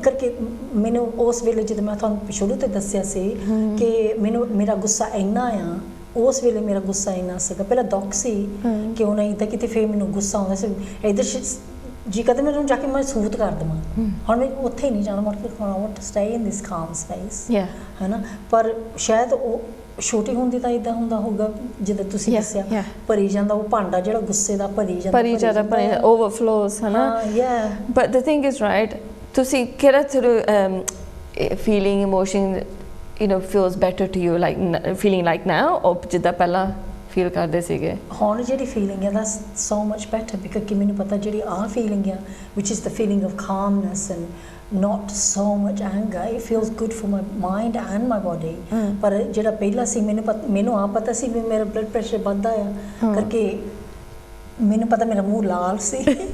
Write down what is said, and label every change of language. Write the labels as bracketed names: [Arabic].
[Punjabi] ਕਰਕੇ ਮੈਨੂੰ ਉਸ ਵੇਲੇ ਜਦੋਂ ਮੈਂ ਤੁਹਾਨੂੰ ਸ਼ੁਰੂ ਤੇ ਦੱਸਿਆ ਸੀ ਕਿ ਮੇਰਾ ਗੁੱਸਾ ਇੰਨਾ ਆ ਉਸ ਵੇਲੇ ਮੇਰਾ ਗੁੱਸਾ ਇੰਨਾ ਸੀਗਾ ਪਹਿਲਾਂ ਦੁੱਖ ਸੀ ਕਿ ਉਹ ਨਹੀਂ ਤਾਂ ਕਿਤੇ ਫਿਰ ਮੈਨੂੰ ਗੁੱਸਾ ਆਉਂਦਾ ਸੀ ਇੱਧਰ ਜੀ ਕਦੇ ਮੈਨੂੰ ਜਾ ਕੇ ਮੈਂ ਸੂਤ ਕਰ ਦੇਵਾਂ ਹੁਣ ਮੈਂ ਉੱਥੇ ਨਹੀਂ ਜਾਣਾ ਮੁੜ ਕੇ [English] I want to stay in this calm space [Punjabi] ਹੈ ਨਾ ਪਰ ਸ਼ਾਇਦ ਉਹ ਛੋਟੀ ਹੁੰਦੀ ਤਾਂ ਇਦਾਂ ਹੁੰਦਾ ਹੋਊਗਾ ਜਿੱਦਾਂ ਤੁਸੀਂ ਦੱਸਿਆ ਭਰੀ ਜਾਂਦਾ ਉਹ ਭਾਂਡਾ ਜਿਹੜਾ ਗੁੱਸੇ ਦਾ ਭਰੀ ਜਾਂਦਾ [English] overflows [Punjabi] ਹੈ ਨਾ [English] but the thing is right [Punjabi] ਤੁਸੀਂ ਕਿਹੜਾ through [English] feeling emotion you know feels better to you like feeling like now or [Punjabi] ਜਿੱਦਾਂ ਪਹਿਲਾਂ ਫੀਲ ਕਰਦੇ ਸੀਗੇ ਹੁਣ ਜਿਹੜੀ ਫੀਲਿੰਗ ਹੈ [English] that's so much better because [Punjabi] ਕਿ ਮੈਨੂੰ ਪਤਾ ਜਿਹੜੀ ਆ ਫੀਲਿੰਗ ਹੈ [English] which is the feeling of calmness and not so much anger it feels good for my mind and my body [Punjabi] ਪਰ ਜਿਹੜਾ ਪਹਿਲਾਂ ਸੀ ਮੈਨੂੰ ਆ ਪਤਾ ਸੀ ਵੀ ਮੇਰਾ ਬਲੱਡ ਪ੍ਰੈਸ਼ਰ ਵੱਧਦਾ ਆ ਕਰਕੇ ਮੈਨੂੰ ਪਤਾ ਮੇਰਾ ਮੂੰਹ ਲਾਲ ਸੀ